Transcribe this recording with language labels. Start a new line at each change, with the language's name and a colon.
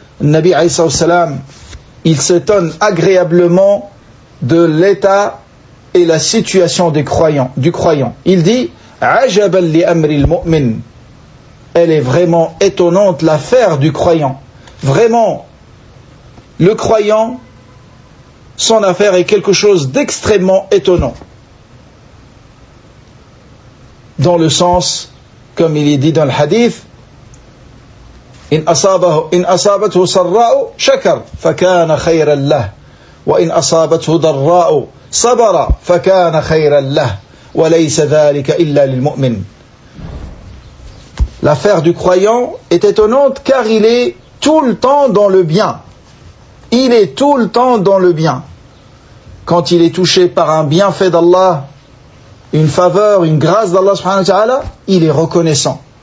French: Le Nabi alayhi salam, il s'étonne agréablement de l'état et la situation du croyant. Il dit «
Arabic: Ajaban li amri al-mu'min
French: » Elle est vraiment étonnante, l'affaire du croyant. Vraiment, le croyant, son affaire est quelque chose d'extrêmement étonnant. Dans le sens, comme il est dit dans le hadith,
Arabic: إن أصابته سراء شكر فكان خيرا له وإن أصابته ضراء صبر فكان خيرا له وليس ذلك إلا للمؤمن.
French: L'affaire du croyant est étonnante car il est tout le temps dans le bien. Il est tout le temps dans le bien. Quand il est touché par un bienfait d'Allah, une faveur, une grâce d'Allah subhanahu wa ta'ala, il est reconnaissant.